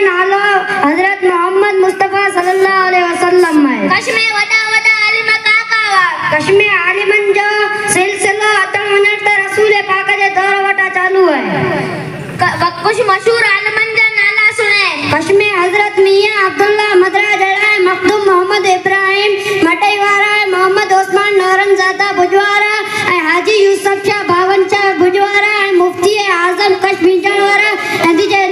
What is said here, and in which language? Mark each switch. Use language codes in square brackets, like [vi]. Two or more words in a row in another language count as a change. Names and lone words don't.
[kfr] नालो हजरत मोहम्मद मुस्तफा [ar] صلى الله عليه وسلم [kfr] है। कश में वडा वडा आलिम काका हुआ। कश में आलिमन जो सिलसिलो अतण वञण त रसूल पाक जे दौर वटा चालू है। कुछ मशहूर आलिमन जा नाला सुने। कश में हजरत मियां अब्दुल्ला मदरा जड़ा है, मखदूम मोहम्मद इब्राहिम मटईवारा है, मोहम्मद ओस्मान नौरनजादा बुजवारा हाजी यूसुफ शाह बावनचा बुजवारा मुफ्ती आजम कश बीजण वारा